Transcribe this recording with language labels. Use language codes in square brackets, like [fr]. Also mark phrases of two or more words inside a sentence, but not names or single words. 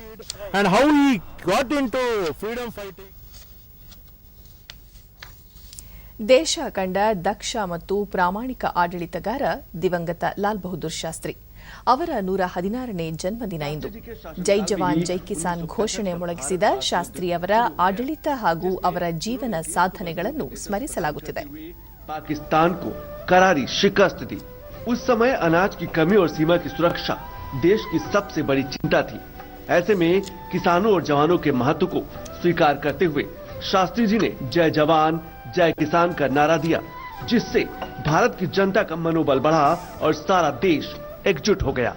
[kn] ದೇಶ ಕಂಡ ದಕ್ಷ ಮತ್ತು ಪ್ರಾಮಾಣಿಕ ಆಡಳಿತಗಾರ ದಿವಂಗತ ಲಾಲ್ ಬಹದ್ದೂರ್ ಶಾಸ್ತ್ರಿ ಅವರ 116ನೇ ಜನ್ಮದಿನ ಇಂದು. [hi] जय जवान जय किसान [kn] ಘೋಷಣೆ ಮೊಳಗಿಸಿದ ಶಾಸ್ತ್ರಿ ಅವರ ಆಡಳಿತ ಹಾಗೂ ಅವರ ಜೀವನ ಸಾಧನೆಗಳನ್ನು ಸ್ಮರಿಸಲಾಗುತ್ತಿದೆ. [hi] पाकिस्तान को करारी शिकस्त दी। उस समय अनाज की कमी और सीमा की सुरक्षा देश की सबसे बड़ी चिंता थी। ऐसे में किसानों और जवानों के महत्व को स्वीकार करते हुए शास्त्री जी ने जय जवान जय किसान का नारा दिया, जिससे भारत की जनता का मनोबल बढ़ा और सारा देश एकजुट हो गया।